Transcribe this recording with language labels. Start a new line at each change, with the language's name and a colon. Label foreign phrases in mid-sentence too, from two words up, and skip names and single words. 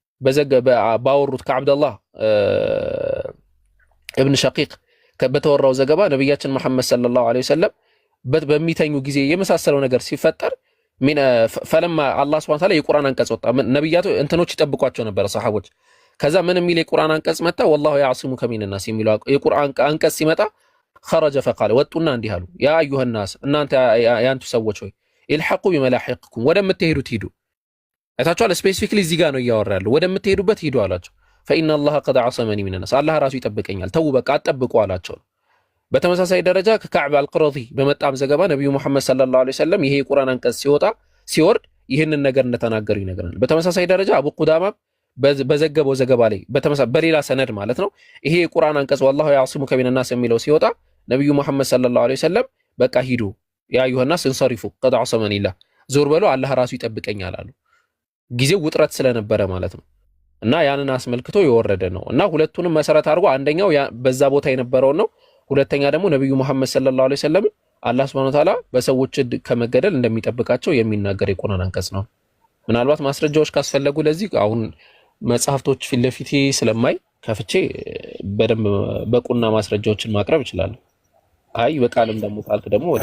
Amharic: ባወሩት ከዓብደላህ እብን ሸቂቅ በተወራው ዘገባ ነብያችን መሐመድ
Arabic: صلى الله عليه وسلم
Amharic: በሚተኙ ጊዜ የመሳሰለው ነገር ሲፈጠር ፈለማ አላህ
Arabic: سبحانه وتعالى
Amharic: የቁርአን አንቀጽ ወጣ። ነብያቱ እንትኖች ይጠብቋቸው ነበር ሰሃቦች። ከዛ ምን የሚል የቁርአን አንቀጽ መጣ?
Arabic: والله يعصمك من الناس
Amharic: የሚለው የቁርአን አንቀጽ ሲመጣ
Arabic: خرج فقال
Amharic: ወጡና እንዲህ አሉ
Arabic: يا أيها الناس
Amharic: እናንተ ያንቱ ሰዎች ሆይ
Arabic: الحقوا بملاحقكم
Amharic: ወደምትሄዱት ሂዱ። አይታችኋል። ስፔሲፊክሊ እዚህ ጋር ነው እያወራሉ። ወደምትሄዱበት ሂዱ አላቸው።
Arabic: فإن الله قد عصمني من الناس
Amharic: አላህ ራሱ ይጠብቀኛል ተው በቃ አትጠብቁ አላቸው። በተመሳሳይ ደረጃ ከካዕብ አልቅረዚ በመጣም ዘገባ ነብዩ መሐመድ
Arabic: صلى الله عليه وسلم
Amharic: ይሄ የቁርአን አንቀጽ ሲወርድ ይህንን ነገር እንደተናገሩ ይነግራል። በተመሳሳይ ደረጃ አቡ ቁዳማ በዘገበው ዘገባ ላይ በሌላ ሰነድ ማለት ነው ይሄ የቁርአን አንቀጽ
Arabic: والله يعصمك من الناس
Amharic: የሚለው ሲወጣ ነብዩ መሐመድ
Arabic: صلى الله عليه وسلم
Amharic: በቃ ሂዱ
Arabic: يا أيها الناس انصرفوا قد عصمني الله
Amharic: ዞር በሉ አላህ ራሱ ይጠብቀኛል አሉ። ጊዜው ውጥረት ስለነበረ ማለት ነው እና ያንን አስመልክቶ የወረደ ነው እና ሁለቱንም መሰረት አድርጎ አንደኛው በዛ ቦታ የነበረው ነው። ሁለተኛ ደግሞ ነብዩ መሐመድ
Arabic: صلى الله عليه وسلم
Amharic: አላህ
Arabic: سبحانه وتعالى
Amharic: በሰዎች ከመገደል እንደሚጠብቃቸው የሚናገር የቁርአን አንቀጽ ነው። ምናልባት ማስረጃዎች ካስፈለጉ ለዚህ አሁን መጽሐፍቶች ፊት ለፊቴ ስለማይ ከፍቼ በደንብ በቁና ማስረጃዎችን ማቅረብ ይችላል። አይ በቃልም ደግሞ ካልክ ደግሞ ወደ